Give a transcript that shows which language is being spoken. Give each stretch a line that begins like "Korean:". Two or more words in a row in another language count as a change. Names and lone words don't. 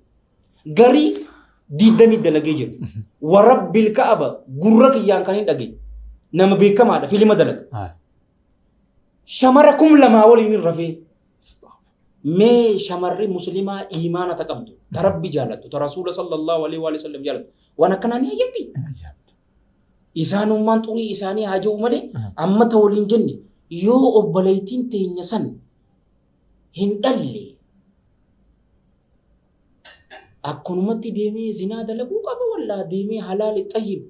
Oromo: Garii 20 dalagee jira.
Arabic: ورب الكعبة
Oromo: gurra kiyyaan kan hin dhageenye nama beekamaadha filima dalaga. Shamara 2,000 waliin hin rafee. Mee shamarri muslimaa iimaana taqabdu ta rabbi jaalattu ta rasuula
Arabic: صلى الله عليه وسلم
Oromo: jaalattu waan akkanaa ni hayyamti. Isaanummaan xurii isaanii haa jiru malee amma ta waliin jenne yoo obboleettiin teenya san hin dhalle akkanumatti deemee zinaa dalaguu qaba wallaa deemee halaali